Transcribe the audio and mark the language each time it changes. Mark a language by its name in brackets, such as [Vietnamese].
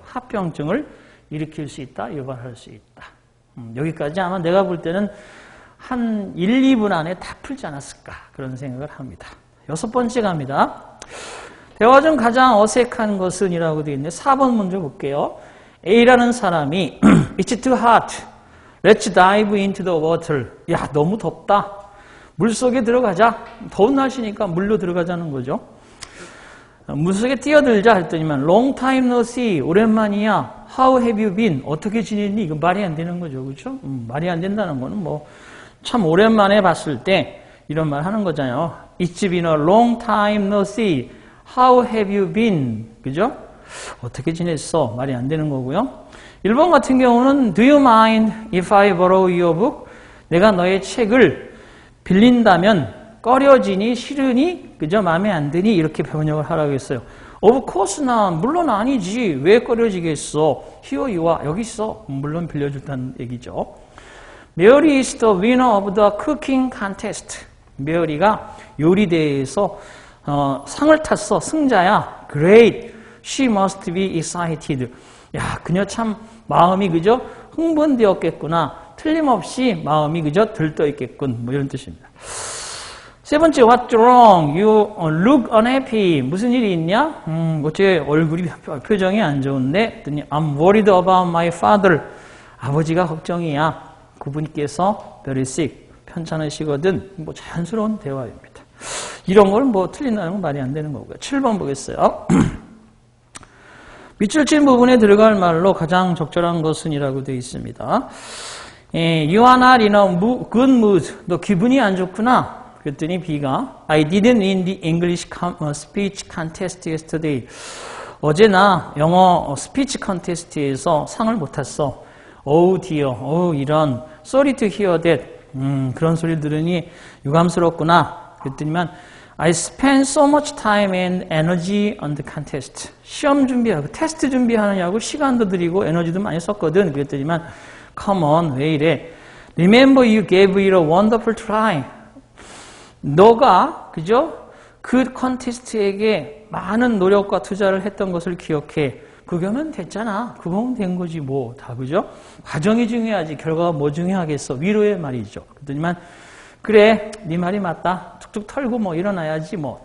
[Korean] 합병증을 일으킬 수 있다, 유발할 수 있다. 여기까지 아마 내가 볼 때는 한 1, 2분 안에 다 풀지 않았을까 그런 생각을 합니다. 6번째 갑니다. 대화 중 가장 어색한 것은 이라고 되어 있는데 4번 먼저 볼게요. A라는 사람이 [English] It's too hot. Let's dive into the water. [Korean] 야, 너무 덥다. 물속에 들어가자. 더운 날씨니까 물로 들어가자는 거죠. 물속에 뛰어들자 했더니만 [English] Long time no see. [Korean] 오랜만이야. [English] How have you been? [Korean] 어떻게 지냈니? 이거 말이 안 되는 거죠. 그렇죠? 말이 안 된다는 거는 뭐 참 오랜만에 봤을 때 이런 말 하는 거잖아요. [English] It's been a long time no see. How have you been? [Korean] 그죠? 어떻게 지냈어? 말이 안 되는 거고요. 1번 같은 경우는 [English] Do you mind if I borrow your book? [Korean] 내가 너의 책을 빌린다면 꺼려지니 싫으니 그죠? 마음에 안 드니 이렇게 번역을 하라고 했어요. [English] Of course not. [Korean] 물론 아니지. 왜 꺼려지겠어? [English] Here you are. [Korean] 여기 있어. 물론 빌려준다는 얘기죠. [English] Mary is the winner of the cooking contest. [Korean] 메어리가 요리대회에서 상을 탔어. 승자야. [English] Great. She must be excited. [Korean] 야, 그녀 참 마음이 그죠? 흥분되었겠구나. 틀림없이 마음이 그죠? 들떠있겠군. 뭐 이런 뜻입니다. 세 번째, [English] what's wrong? You look unhappy. [Korean] 무슨 일이 있냐? 어째 얼굴이 표정이 안 좋은데? [English] I'm worried about my father. [Korean] 아버지가 걱정이야. 그분께서 [English] very sick. [Korean] 편찮으시거든. 뭐 자연스러운 대화입니다. 이런 걸 뭐 틀린다는 건 말이 안 되는 거고요. 7번 보겠어요. 밑줄 친 부분에 들어갈 말로 가장 적절한 것은 이라고 되어 있습니다. [English] You are not in a good mood. [Korean] 너 기분이 안 좋구나. 그랬더니 B가 [English] I didn't win the English speech contest yesterday. [Korean] 어제 나 영어 스피치 컨테스트에서 상을 못 탔어. [English] Oh dear. Oh [Korean] 이런. [English] Sorry to hear that. [Korean] 그런 소리를 들으니 유감스럽구나. 그랬더니만 [English] I spent so much time and energy on the contest. [Korean] 시험 준비하고 테스트 준비하느냐고 시간도 들이고 에너지도 많이 썼거든. 그랬더니만 [English] Come on. [Korean] 왜 이래? [English] Remember you gave it a wonderful try. [Korean] 너가 그죠? 그 컨테스트에게 많은 노력과 투자를 했던 것을 기억해. 그거면 됐잖아. 그거면 된 거지 뭐. 다 그죠? 과정이 중요하지. 결과가 뭐 중요하겠어. 위로의 말이죠. 그랬더니만 그래. 네 말이 맞다. 툭툭 털고 뭐 일어나야지 뭐.